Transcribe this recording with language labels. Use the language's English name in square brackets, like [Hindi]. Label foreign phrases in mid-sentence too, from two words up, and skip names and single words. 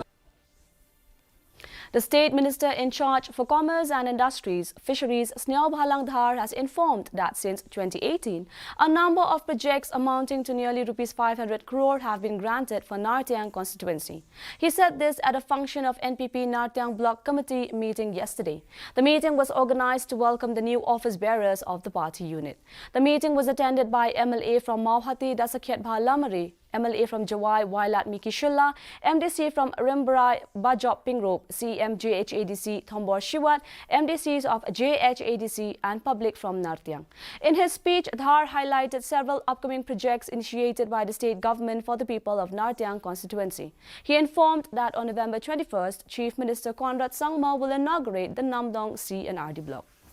[English] The State Minister in charge for Commerce and Industries, Fisheries, Snehaw Bhalangdhar has informed that since 2018, a number of projects amounting to nearly Rs 500 crore have been granted for Nartyang constituency. He said this at a function of NPP Nartyang Block Committee meeting yesterday. The meeting was organized to welcome the new office bearers of the party unit. The meeting was attended by MLA from Mauhati Dasakyat Bhalamari, MLA from Jawai Wailat Miki Shilla, MDC from Rimbarai Bajop Pingrop, CM JHADC Thombor Shiwat, MDCs of JHADC and public from Nartyang. In his speech, Dhar highlighted several upcoming projects initiated by the state government for the people of Nartyang constituency. He informed that on November 21st, Chief Minister Conrad Sangma will inaugurate the Namdong C and RD block.